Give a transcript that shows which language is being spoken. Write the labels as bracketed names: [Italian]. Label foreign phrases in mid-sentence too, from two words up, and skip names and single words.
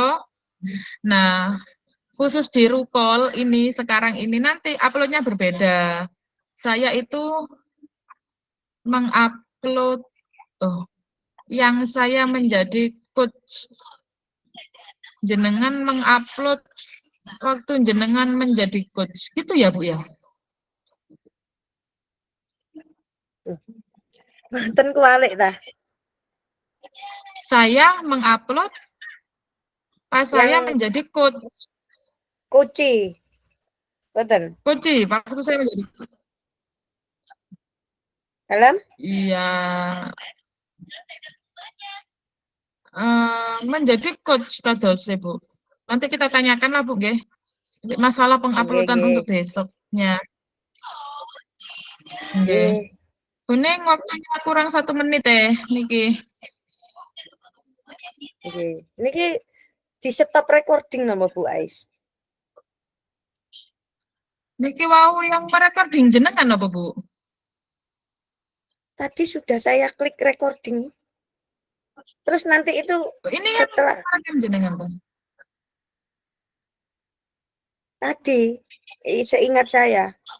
[Indonesian] Nah, khusus di Rukol ini, sekarang ini nanti upload-nya berbeda. Saya itu mengupload yang saya menjadi coach, jenengan mengupload waktu jenengan menjadi coach, gitu ya Bu ya? [Javanese] Mboten kualik ta. [Indonesian] Saya mengupload pas saya Yang menjadi coach. [Javanese] Koci. Mboten. [Indonesian] Coach, waktu saya menjadi Dalam? iya, menjadi coach kados Bu. Nanti kita tanyakan lah Bu nggih, masalah [Javanese] Nggih, [Indonesian] penguploadan [Javanese] nggih. [Indonesian] untuk besoknya. [Javanese] Nggih. Nggih. [Indonesian] Kuning waktunya kurang 1 menit niki. [Javanese] Nggih. [Indonesian] Niki di stop recording nama Bu Ais. [Javanese] Niki wau [Indonesian] yang merecording jenengan apa Bu? Tadi sudah saya klik recording. Terus nanti itu Ini yang setelah merekam jenengan Bang. tadi seingat saya.